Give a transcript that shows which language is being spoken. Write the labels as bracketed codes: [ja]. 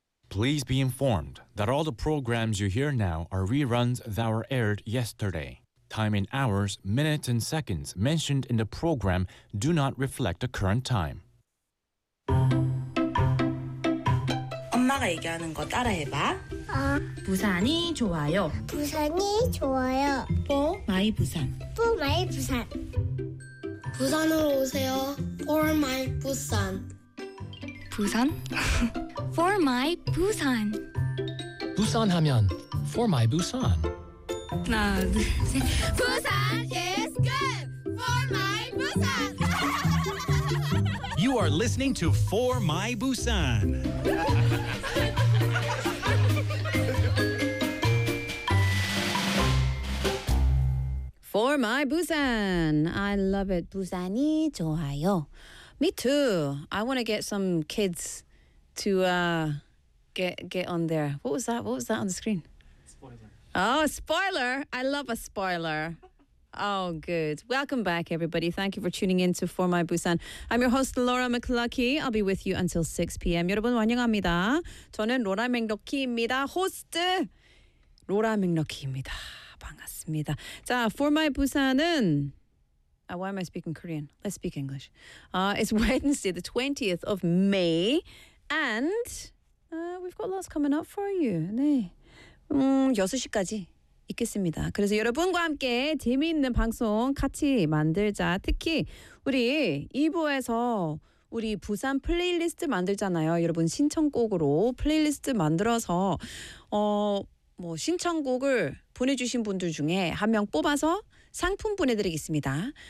[en] Please be informed that all the programs you hear now are reruns that were aired yesterday. Time in hours, minutes, and seconds mentioned in the program do not reflect the current time. [ko] 엄마가 얘기하는 거 따라해봐. 아. 부산이 좋아요. 부산이 좋아요. [en] 뽀 마이 부산. 뽀 마이 부산. [ko] 부산으로 오세요. 뽀 마이 부산. [en] 부산? For my Busan. Busan 하면 For my Busan. [ko] 하나, 둘, 셋. [en] Busan is good. For my Busan. You are listening to For my Busan. For my Busan. I love it. Busan이 좋아요. Me too. I want to get some kids to get on there. What was that? What was that on the screen? Spoiler. Oh, spoiler. I love a spoiler. Oh, good. Welcome back, everybody. Thank you for tuning in to For My Busan. I'm your host, Laura McClucky. I'll be with you until 6 p.m. [ko] 여러분, 환영합니다. 저는 로라 맥러키입니다. 호스트 로라 맥러키입니다. 반갑습니다. 자, [en] For My Busan은 why am I speaking Korean? Let's speak English. It's Wednesday, the 20th of May. And we've got lots coming up for you. [ko] 네. 6시까지 있겠습니다. 그래서 여러분과 함께 재미있는 방송 같이 만들자. 특히 우리 2부에서 우리 부산 플레이리스트 만들잖아요. 여러분 신청곡으로 플레이리스트 만들어서 뭐 신청곡을 보내주신 분들 중에 한 명 뽑아서 상품 보내드리겠습니다.